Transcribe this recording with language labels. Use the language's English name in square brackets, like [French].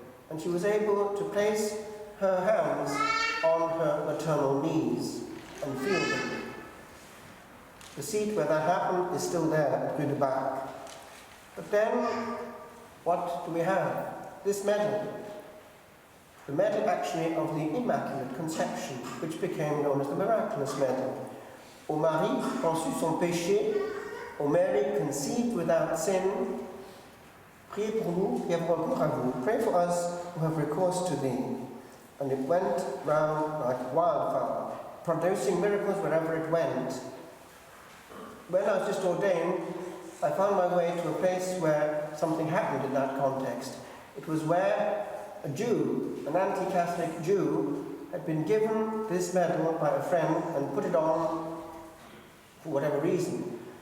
[English] And she was able to place her hands on her maternal knees and feel them. The seat where that happened is still there at the back. But then, what do we have? This medal. The medal actually of the Immaculate Conception, which became known as the Miraculous Medal. [French] Ô Marie, conçue sans péché, [English] ô Mary, conceived without sin, [French] priez pour nous qui avons recours à vous. [English] Pray for us who have recourse to thee. And it went round like wildfire, producing miracles wherever it went. When I was just ordained, I found my way to a place where something happened in that context. It was where a Jew, an anti-Catholic Jew, had been given this medal by a friend and put it on for whatever reason.